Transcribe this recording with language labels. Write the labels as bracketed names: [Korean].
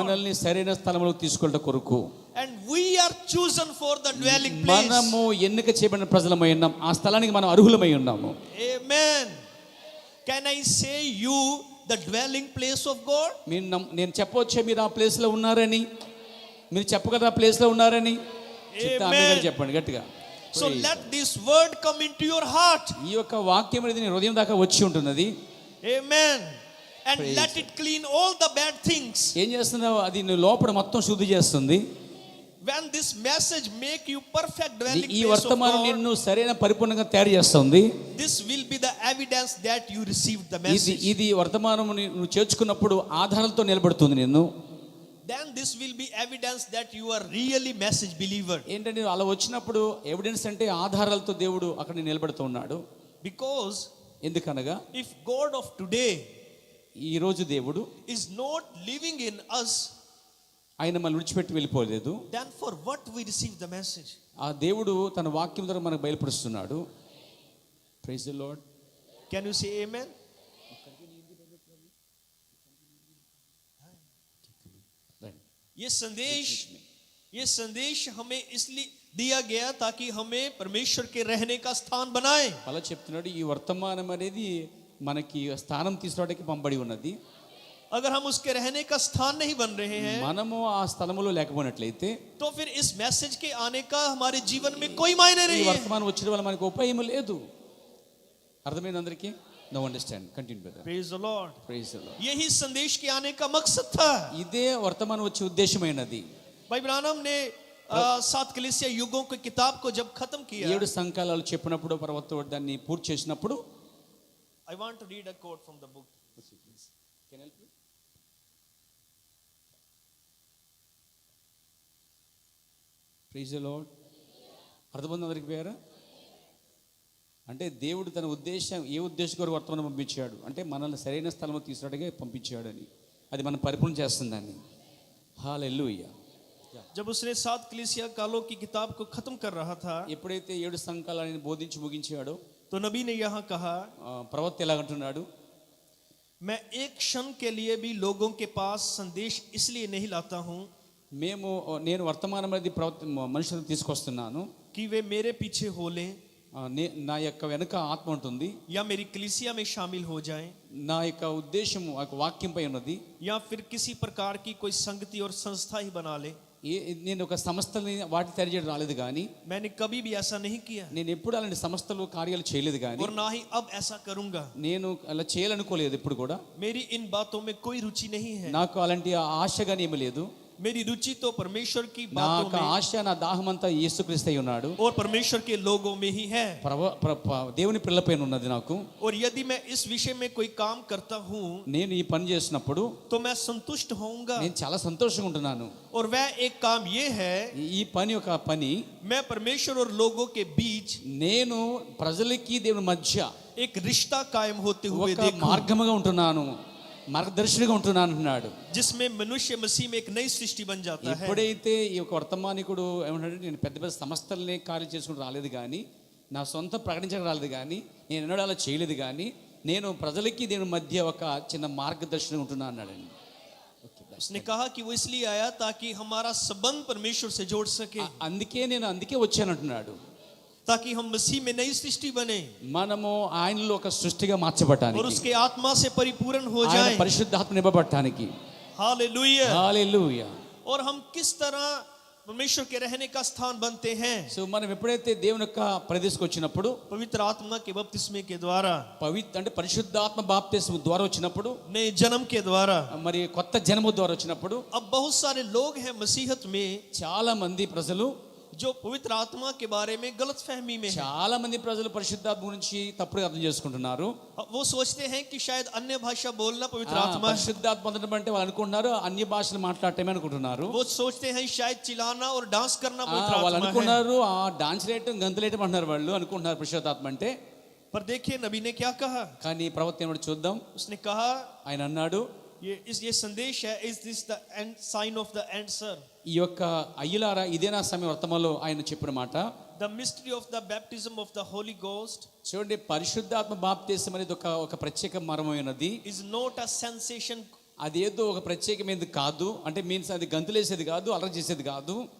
[Telugu] మనల్ని సరైన స్థలంలోకి తీసుకెళ్ళ కొరకు. [English] And we are chosen for the dwelling place. [Telugu] మనము ఎన్నిక చేయబడిన ప్రజలమై ఉన్నాం, ఆ స్థలానికి మనం అర్హులమై ఉన్నాము. [English] Amen. Can I say you the dwelling place of God? [Telugu] నేను చెప్పవచ్చే మీరు ఆ ప్లేస్ లో ఉన్నారని? మీరు చెప్పగలరా ఆ ప్లేస్ లో ఉన్నారని? చెప్పండి గట్టిగా. [English] So let this word come into your heart. [Telugu] ఈ యొక్క వాక్యం అనేది నీ హృదయం దాకా వచ్చి ఉంటున్నది. [English] Amen. And Praise let it clean all the bad things. [Telugu] ఏం చేస్తున్నావు? అది నీ లోపల మొత్తం శుద్ధి చేస్తుంది. [English] When this message make you perfect dwelling [Telugu] ఈ [English] place of [Telugu] వర్తమానం [English] God, [Telugu] నిన్ను సరైన పరిపూర్ణంగా తయారు చేస్తుంది. [English] this will be the evidence that you received the message. [Telugu] ఇది వర్తమానం నువ్వు చేర్చుకున్నప్పుడు ఆధారాలతో నిలబడుతుంది నిన్ను. [English] Then this will be evidence that you are really message believer. [Telugu] ఏంటంటే అలా వచ్చినప్పుడు ఎవిడెన్స్ అంటే ఆధారాలతో దేవుడు అక్కడ నిలబడుతూ ఉన్నాడు. [English] Because [Telugu] ఎందుకనగా [English] if God of today [Telugu] ఈ రోజు దేవుడు [English] is not living in us, [Telugu] ఆయన మనల్ని విడిచిపెట్టి వెళ్ళిపోలేదు. [English] then for what we receive the message? [Telugu] ఆ దేవుడు తన వాక్యం ద్వారా మనకు బయలుపరుస్తున్నాడు. [English] Praise the Lord. Can you say amen? [Hindi] ये संदेश हमें इसलिए दिया गया ताकि हमें परमेश्वर के रहने का स्थान बनाए. [Telugu] అలా చెప్తున్నాడు, ఈ వర్తమానం అనేది మనకి స్థానం తీసుకోవడానికి పంపబడి ఉన్నది. [Hindi] अगर हम उसके रहने का स्थान नहीं बन रहे हैं, [Telugu] మనము ఆ స్థలములో లేకపోయినట్లయితే [Hindi] तो फिर इस मैसेज के आने का हमारे जीवन में कोई मायने [Telugu] ఈ [Hindi] नहीं है. [Telugu] వర్తమానం వచ్చిన వల్ల మనకు ఉపయోగం లేదు. అర్థమైంది అందరికీ? [English] No understand. Continue brother. Praise the Lord. Praise the Lord. [Hindi] यही संदेश के आने का मकसद था. [Telugu] ఇదే వర్తమానం వచ్చే ఉద్దేశమైనది. [Hindi] भाई ब्रानम ने 7 कलीसिया युगों की किताब को जब खत्म किया, [Telugu] 7 సంకాలాలు చెప్పినప్పుడు ప్రవక్త దాన్ని పూర్తి చేసినప్పుడు [English] I want to read a quote from the book. Praise the Lord. [Telugu] అర్థమైంది అందరికి పేరు? అంటే దేవుడు తన ఉద్దేశం, ఏ ఉద్దేశం కొరకు వర్తమానం పంపించాడు అంటే మనల్ని సరైన స్థలంలో తీసుకురావడానికి పంపించాడని, అది మనం పరిపూర్ణ చేస్తుందని. హల్లెలూయా. [Hindi] जब उसने 7 कलीसिया कालों की किताब को खत्म कर रहा था, [Telugu] ఎప్పుడైతే 7 సంకాలాలను బోధించి ముగించాడో [Hindi] तो नबी ने यहाँ कहा, [Telugu] ప్రవక్త ఎలాగంటున్నాడు, [Hindi] मैं एक क्षण के लिए भी लोगों के पास संदेश इसलिए नहीं लाता हूँ [Telugu] నేను వర్తమానం అనేది మనుషులను తీసుకొస్తున్నాను [Hindi] कि वे मेरे पीछे हो लें, [Telugu] నా యొక్క వెనుక ఆత్మ ఉంటుంది, [Hindi] या मेरी कलीसिया में शामिल हो जाएं, [Telugu] నా యొక్క ఉద్దేశం వాక్యంపై ఉన్నది, [Hindi] या फिर किसी प्रकार की कोई संगति और संस्था ही बना ले. [Telugu] నేను ఒక సంస్థని వాటి తయారు చేయడం రాలేదు కానీ, [Hindi] मैंने कभी भी ऐसा नहीं किया [Telugu] నేను ఎప్పుడు అలాంటి సంస్థలు కార్యాలు చేయలేదు కానీ, [Hindi] और ना ही अब ऐसा करूंगा. [Telugu] నేను అలా చేయాలనుకోలేదు ఎప్పుడు కూడా. [Hindi] मेरी इन बातों में कोई रुचि नहीं है. [Telugu] నాకు అలాంటి ఆశ కానీ ఏమీ లేదు. [Hindi] मेरी रुचि तो परमेश्वर की [Telugu] నా [Hindi] बातों [Telugu] యొక్క [Hindi] में [Telugu] ఆశ, నా దాహం అంతా యేసుక్రీస్తు అయి ఉన్నాడు, [Hindi] और परमेश्वर के लोगों में ही है. [Telugu] దేవుని పిల్లపైన ఉన్నది నాకు. [Hindi] और यदि मैं इस विषय में कोई काम करता हूँ, [Telugu] నేను ఈ పని చేసినప్పుడు [Hindi] तो मैं संतुष्ट होऊंगा. [Telugu] నేను చాలా సంతోషంగా ఉంటున్నాను. [Hindi] और वह एक काम ये है, [Telugu] ఈ పని ఒక పని, [Hindi] मैं परमेश्वर और लोगों के बीच [Telugu] నేను ప్రజలకి దేవుని మధ్య [Hindi] एक रिश्ता कायम होते हुए [Telugu] ఒక [Hindi] देखूं, [Telugu] మార్గముగా ఉంటున్నాను, మార్గదర్శిగా ఉంటున్నాను అంటున్నాడు. [Hindi] जिसमें मनुष्य मसीह में एक नई सृष्टि बन जाता है. [Telugu] ఎప్పుడైతే ఈ యొక్క వర్తమానికుడు ఏమంటాడు, నేను పెద్ద పెద్ద సంస్థలనే కార్యం చేసుకుని రాలేదు కానీ, నా సొంత ప్రకటించడం రాలేదు కానీ, నేను ఎన్నడూ అలా చేయలేదు కానీ, నేను ప్రజలకి దేవుని మధ్య ఒక చిన్న మార్గదర్శనం ఉంటున్నా అన్నాడండి. [Hindi] उसने कहा कि वो इसलिए आया ताकि हमारा संबंध परमेश्वर से जोड़ सके, [Telugu] అందుకే వచ్చానంటున్నాడు, [Hindi] ताकि हम मसीह में नई सृष्टि बने [Telugu] మనము ఆయనలో ఒక సృష్టిగా [Hindi] और [Telugu] మార్చబడటానికి, [Hindi] उसके आत्मा से परिपूर्ण हो [Telugu] ఆయన [Hindi] जाए. [Telugu] పరిశుద్ధాత్మ నింపబడటానికి. [Hindi] हालेलुया. [Telugu] హల్లెలూయా. [Hindi] और हम किस तरह परमेश्वर के रहने का स्थान बनते हैं? [Telugu] సో మనం ఎప్పుడైతే దేవుని యొక్క ప్రదేశకు వచ్చినప్పుడు, [Hindi] पवित्र आत्मा के बपतिस्मे के द्वारा, [Telugu] అంటే పరిశుద్ధాత్మ బాప్తిస్మం ద్వారా వచ్చినప్పుడు, [Hindi] नए जन्म के द्वारा. [Telugu] మరి కొత్త జన్మ ద్వారా వచ్చినప్పుడు, [Hindi] अब बहुत सारे लोग हैं मसीहत में [Telugu] చాలా మంది ప్రజలు, [Hindi] जो पवित्र आत्मा के बारे में गलत फहमी में हैं. [Telugu] చాలా మంది ప్రజలు పరిశుద్ధాత్మ గురించి తప్పుగా అర్థం చేసుకుంటున్నారు. [Hindi] वो सोचते हैं कि शायद अन्य भाषा बोलना पवित्र आत्मा है. [Telugu] పరిశుద్ధాత్మ పొందడం అంటే వాళ్ళు అనుకుంటున్నారు అన్య భాషలు మాట్లాడటమే అనుకుంటున్నారు. [Hindi] वो सोचते हैं शायद चिल्लाना और डांस करना पवित्र [Telugu] వాళ్ళు [Hindi] आत्मा है. [Telugu] అనుకున్నారు ఆ డాన్స్ వేయటం, గంతులేయటం అంటున్నారు, వాళ్ళు అనుకుంటున్నారు పరిశుద్ధాత్మ అంటే. [Hindi] पर देखिए नबी ने क्या कहा. [Telugu] కానీ ప్రవక్త ఏమన్నాడు చూద్దాం. [Hindi] उसने कहा, [Telugu] ఆయన అన్నాడు, [Hindi] ये संदेश है, [English] Is this the end sign off the answer. [Telugu] ఈ యొక్క అయ్యలారా ఇదే నా సమయం వర్తమానంలో ఆయన చెప్పిన మాట. [English] The mystery of the baptism of the Holy Ghost. [Telugu] చూడండి, పరిశుద్ధాత్మ బాప్తిసం అనేది ఒక ప్రత్యేక మర్మమైనది. [English] Is not a sensation. [Telugu] అదేదో ఒక ప్రత్యేకమైనది కాదు, అంటే మీన్స్ అది గంతులేసేది కాదు, అలర చేసేది కాదు.